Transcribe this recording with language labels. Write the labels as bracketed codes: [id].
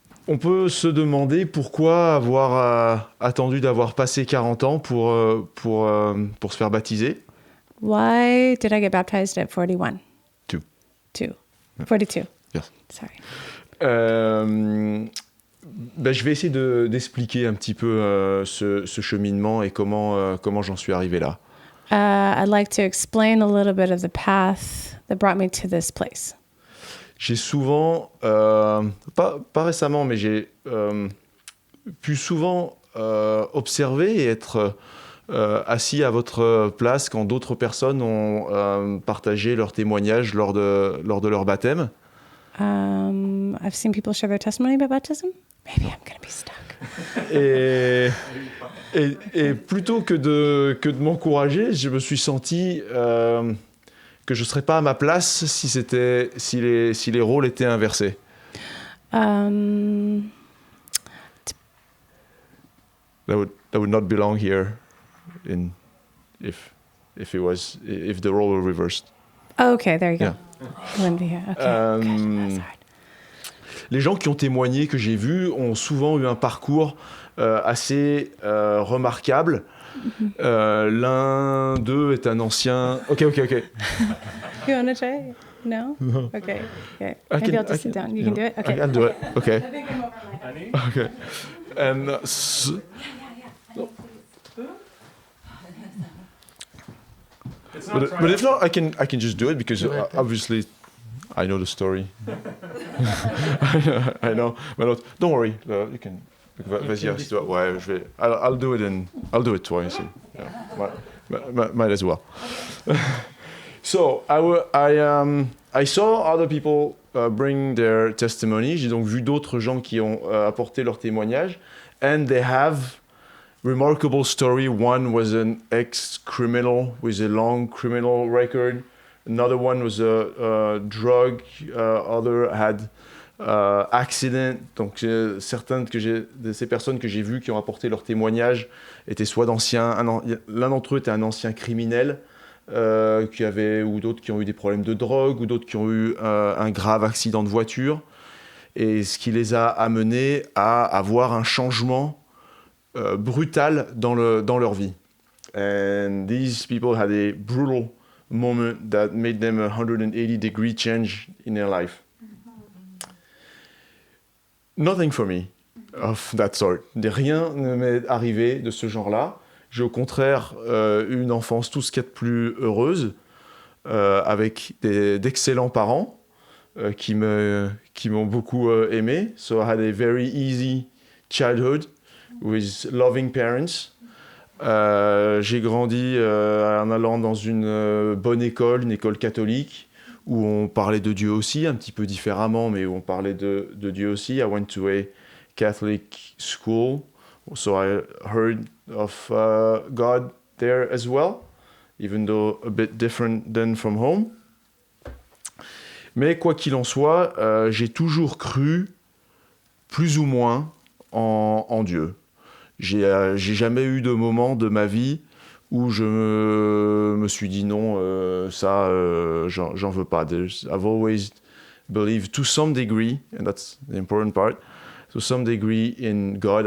[fr] On peut se demander pourquoi avoir attendu d'avoir passé 40 ans pour se faire baptiser. [en] Why did I get baptized at 41? 42. Yes. Sorry. [fr] Ben, je vais essayer d'expliquer un petit peu ce cheminement et comment j'en suis arrivé là. [en] I'd like to explain a little bit of the path that brought me to this place. [fr] J'ai souvent, pas récemment, mais j'ai pu souvent observer et être assis à votre place quand d'autres personnes ont partagé leurs témoignages lors de leur baptême. [en] I've seen people share their testimony about baptism. Maybe I'm going to be stuck. [fr] Et plutôt que de m'encourager, je me suis senti que je ne serais pas à ma place si les rôles étaient inversés. Um, [en] That would not belong here if the role were reversed. okay, there you go. Yeah. Wouldn't be here. Okay. Good. That's hard. [fr] Les gens qui ont témoigné que j'ai vus ont souvent eu un parcours assez remarquable. L'un d'eux est un ancien. Ok. [en] You want to try? No? Okay. Okay. Maybe I'll just sit down. You can do it? Okay. I'll do it. Okay. I think I'm over my head. Annie? Okay. And It's not but if not, I can just do it because obviously I know the story. I know. But don't worry. You can. [fr] Vas-y, assis-toi. Ouais, je vais. [en] I'll do it twice. Yeah. Might as well. So I saw other people bring their testimony. [fr] J'ai donc vu d'autres gens qui ont apporté leur témoignage, [en] and they have remarkable story. One was an ex-criminal with a long criminal record. Another one was a drug. Other had accident. [fr] Donc certaines de ces personnes que j'ai vues qui ont apporté leur témoignage étaient soit d'anciens. L'un d'entre eux était un ancien criminel. Ou d'autres qui ont eu des problèmes de drogue, ou d'autres qui ont eu un grave accident de voiture, et ce qui les a amenés à avoir un changement brutal dans leur vie. [en] And these people had a brutal moment that made them a 180-degree change in their life. Nothing for me of that sort. [fr] Rien ne m'est arrivé de ce genre-là. J'ai au contraire une enfance tout ce qu'il y a de plus heureuse, avec d'excellents parents qui m'ont beaucoup aimé. [en] So I had a very easy childhood with loving parents. [fr] J'ai grandi en allant dans une bonne école, une école catholique, où on parlait de Dieu aussi, un petit peu différemment, mais où on parlait de Dieu aussi. [en] I went to a Catholic school, so I heard of God there as well, even though a bit different than from home. [fr] Mais quoi qu'il en soit, j'ai toujours cru, plus ou moins, en Dieu. J'ai jamais eu de moment de ma vie où je me suis dit non, j'en veux pas. [en] I've always believed to some degree, and that's the important part, to some degree in God.